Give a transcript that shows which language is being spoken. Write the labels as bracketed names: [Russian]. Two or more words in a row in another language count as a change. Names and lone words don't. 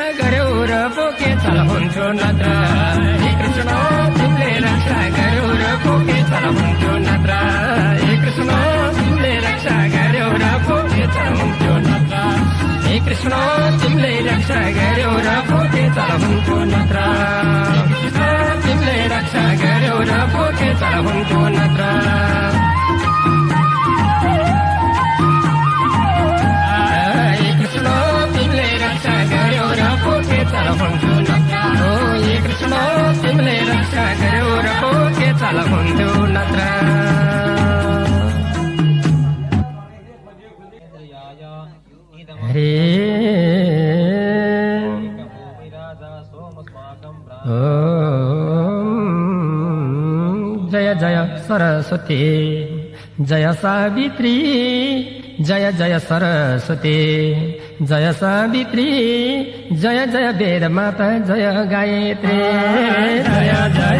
[Nepali] गर्यौ र पोके चल हुन्थ्यो नत्र हे कृष्ण तिमीले रक्षा गर्यौ र पोके चल हुन्थ्यो नत्र हे कृष्ण तिमीले रक्षा गर्यौ र पोके चल हुन्थ्यो नत्र हे कृष्ण तिमीले रक्षा गर्यौ र पोके चल हुन्थ्यो नत्र तिमीले रक्षा गर्यौ र पोके चल हुन्थ्यो नत्र हे कृष्ण तिमीले रक्षा गर्यौ र पोके चल हुन्थ्यो नत्र ओ हे कृष्ण तिमीले रक्षा गर्यौ र पोके चल हुन्थ्यो नत्र हरे जय [Hindi] जय सरस्वती जय सावित्री जय जय सरस्वती जय सावित्री जय जय वेद माता जय गायत्री जय जय